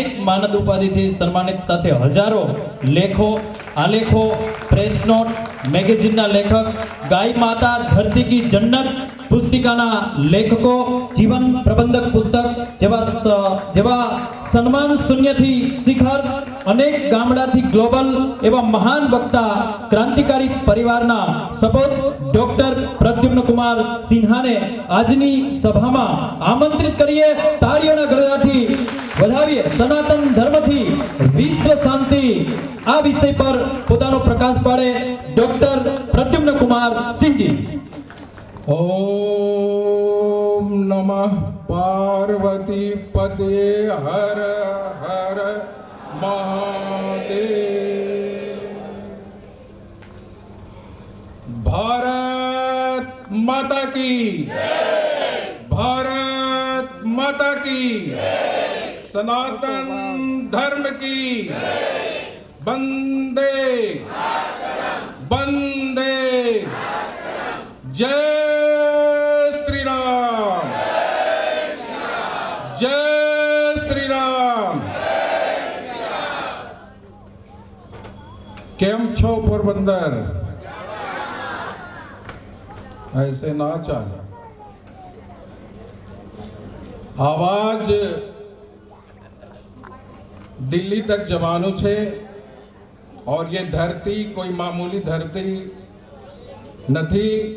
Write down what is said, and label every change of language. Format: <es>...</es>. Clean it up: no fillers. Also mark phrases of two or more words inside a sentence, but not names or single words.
<gu>માનદ ઉપાધિથી સન્માનિત સાથે હજારો લેખો, આલેખો, પ્રેસ નોટ, મેગેઝિનના લેખક, ગાય માતા ધરતી કી જન્નત પુસ્તિકાના લેખકો, જીવન પ્રબંધક પુસ્તક જેવા સન્માન શૂન્યથી શિખર, અનેક ગામડાથી ગ્લોબલ એવા મહાન વક્તા, ક્રાંતિકારી પરિવારના સપોત ડોક્ટર પ્રદ્યુમ્ન કુમાર સિન્હાને આજની સભામાં આમંત્રિત કરીએ. તાળીઓના ગડગડાટથી વધાવીએ. સનાતન ધર્મથી વિશ્વ શાંતિ આ વિષય પર પોતાનો પ્રકાશ પાડે ડોક્ટર પ્રદ્યુમ્ન કુમાર સિંહજી.</gu> <hi>ओम नमः पार्वती पते हर हर महादेव। भारत माता की, भारत माता की, सनातन धर्म की, वंदे वंदे, जय श्री राम, जय श्री राम।</hi> <gu>કેમ છો પોરબંદર?</gu> <hi>ऐसे ना चाले। आवाज दिल्ली तक जवानों छे और ये धरती कोई मामूली धरती नहीं।</hi>